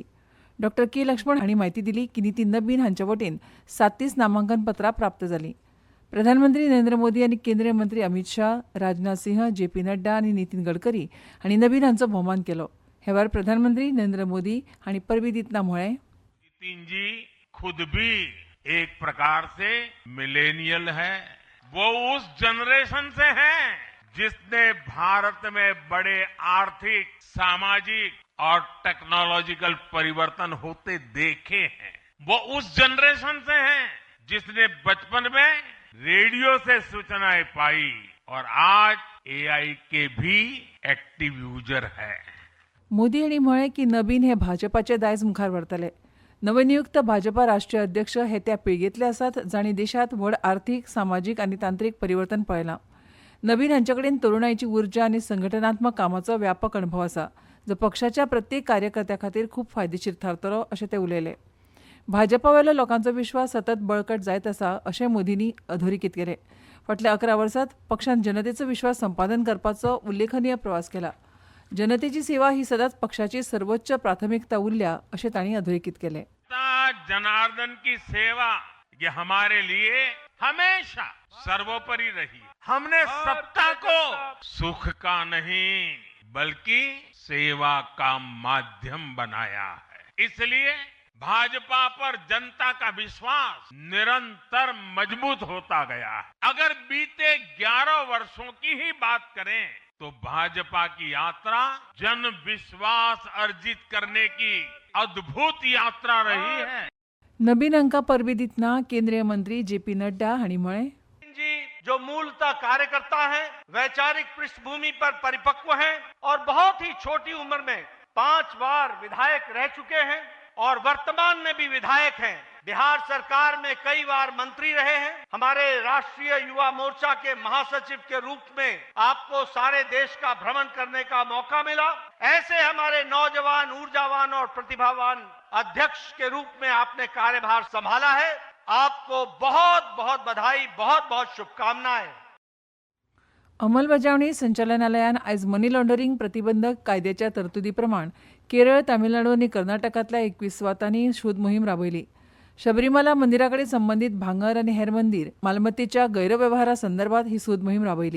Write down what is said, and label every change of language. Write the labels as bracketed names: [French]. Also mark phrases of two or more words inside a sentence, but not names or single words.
[Konkani] डॉ के लक्ष्मण हांणी म्हायती दिली की नितीन नबीन हांचे वटेन 37 नामांकन पत्रां प्राप्त जालीं. प्रधानमंत्री नरेंद्र मोदी आनी केंद्रीय मंत्री अमित शाह, राजनाथ सिंह, जे.पी. नड्डा आनी नितीन गडकरी हांणी नबीन हांचो भोवमान केलो. हे वेळार प्रधानमंत्री नरेंद्र मोदी हांणी परबीं दितना म्हळें, [Hindi] नितिन जी खुद भी एक प्रकार से मिलेनियल है. वो उस जनरेशन से हैं जिसने भारत में बड़े आर्थिक, सामाजिक और टेक्नोलॉजिकल परिवर्तन होते देखे हैं. वो उस जनरेशन से हैं जिसने बचपन में रेडियो से सूचनाएं पाई और आज एआई के भी [English] active user [Hindi] है. [Konkani] मोदी हांणी म्हळें की नबीन हे भाजपाचे दायज मुखार व्हरतले. नवनियुक्त भाजपा राष्ट्रीय अध्यक्ष हे त्या पिळगेंतले आसात जांणी देशांत व्हड आर्थीक, सामाजीक आनी तांत्रीक परिवर्तन पळयलां. नबीन हांचे कडेन तरुणाईची उर्जा आनी संघटनात्मक कामाचो व्यापक अणभव आसा, जो पक्षाच्या प्रत्येक कार्यकर्त्या खातीर खूब फायदेशीर थारतलो अशें ते उलयले. भाजपा वयलो लोकांचो विश्वास सतत बळकट जायत आसा अशें मोदींनी अधोरेखीत केलें. फाटल्या 11 वर्सांत पक्षान जनतेचो विश्वास संपादन करपाचो उल्लेखनीय प्रवास केला. जनतेची सेवा ही सदांच पक्षाची सर्वोच्च प्राथमिकता उरल्या अशें तांणी अधोरेखीत केलें. [Hindi] जनार्दन की सेवा ये हमारे लिए हमेशा सर्वोपरि रही. हमने सत्ता को सुख का नहीं बल्कि सेवा का माध्यम बनाया है. इसलिए भाजपा पर जनता का विश्वास निरंतर मजबूत होता गया है. अगर बीते 11 वर्षों की ही बात करें तो भाजपा की यात्रा जन विश्वास अर्जित करने की अद्भुत यात्रा रही है. [Konkani] नबीन हांकां परबीं दितना केंद्रीय मंत्री जे.पी. नड्डा हांणी म्हळें, [Hindi] जी जो मूलतः कार्यकर्ता हैं, वैचारिक पृष्ठभूमि पर परिपक्व हैं और बहुत ही छोटी उम्र में 5 बार विधायक रह चुके हैं और वर्तमान में भी विधायक हैं. बिहार सरकार में कई बार मंत्री रहे हैं. हमारे राष्ट्रीय युवा मोर्चा के महासचिव के रूप में आपको सारे देश का भ्रमण करने का मौका मिला. ऐसे हमारे नौजवान, ऊर्जावान और प्रतिभावान अध्यक्ष के रूप में आपने कार्यभार संभाला है. आपको बहुत बहुत बधाई, बहुत बहुत शुभकामनाएं. [Konkani] अंमलबजावणी संचालनालयान आयज [English] money laundering [Konkani] प्रतिबंधक कायद्याच्या तरतुदी प्रमाण केरळ, तामिळनाडू आनी कर्नाटकांतल्या 21 सुवातांनी शोध मोहीम राबयली. शबरीमाला मंदिराकडेन संबंदीत भांगर आनी हेर मंदीर मालमत्तेच्या गैरव्यवहारा संदर्भात ही सोद मोहीम राबयली.